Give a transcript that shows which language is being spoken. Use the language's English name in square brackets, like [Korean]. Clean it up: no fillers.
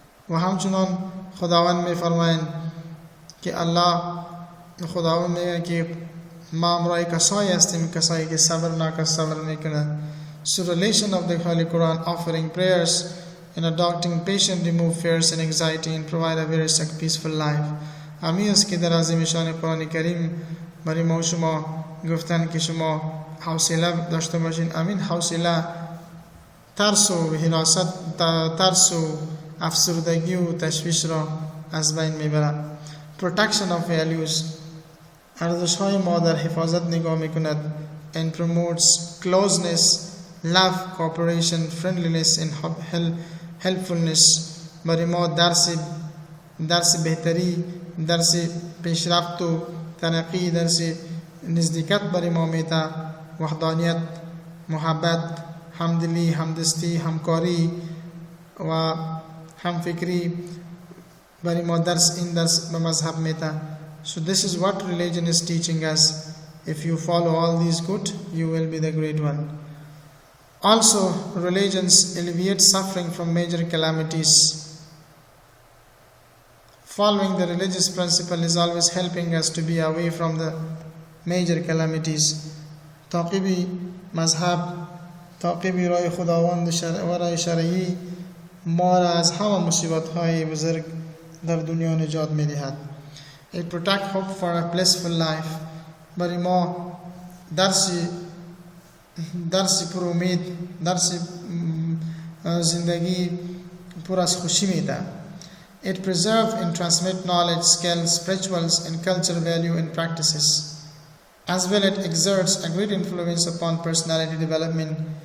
[Persian] و همچنان خداوند میفرماید که خداوند میگه که ما امرای کسایی هستیم، کسایی که صبر میکنه. [English] So relation of the Holy Quran, offering prayers and adopting patient, remove fears and anxiety and provide a very peaceful life. [Persian] همین است که در عظیم شان قرآن کریم برای ما شما گفتن که شما حوصله داشته باشین. امین حوصله ترس و حراست، ترس و افسردگی و تشویش را از بین میبرد. [English] Protection of values، [Persian] ارزش‌های ما در حفاظت نگاه میکند. [English] And promotes closeness, love, cooperation, friendliness and helpfulness. [Persian] برای ما درس بهتری، درس پیشرفت و ترقی، درس نزدیکت برای ما میده. وحدانیت، محبت، همدلی، همدستی، همکاری و همفکری برای ما این درس به مذهب میده. [English] So this is what religion is teaching us. If you follow all these good, you will be the great one. Also, religions alleviate suffering from major calamities. Following the religious principle is always helping us to be away from the major calamities. [Persian] تعقیب مذهب، تعقیب راه خداوند و راه شرعی ما را از همه مصیبت‌های بزرگ در دنیا نجات می‌دهد. [English] It protect hope for a blissful life. [Persian] برای ما درسی پر امید، درسی زندگی پر از خوشی میده. [English] It preserve and transmit knowledge, skills, rituals and cultural value and practices. As well, it exerts a great influence upon personality development.